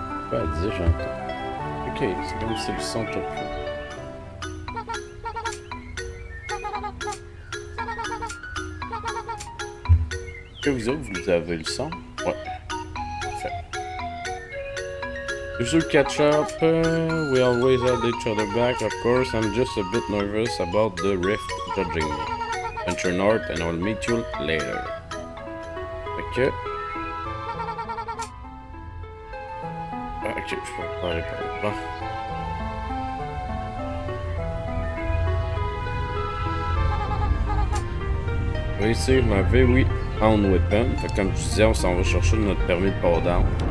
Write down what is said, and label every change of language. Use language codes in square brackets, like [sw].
[fr] Pas à dire, j'entends. Ok, c'est comme si le son était plus. Que vous autres, vous avez le son? Ouais. Parfait. [en] You should catch up. We always have each other back, of course. I'm just a bit nervous about the rift judging me. Venture north and I'll meet you later. Ok. [fr] Ok, je peux pas aller par là. Réussir ma [en] very own weapon. [fr] Fait que comme je disais, on s'en va chercher notre permis de port d'armes.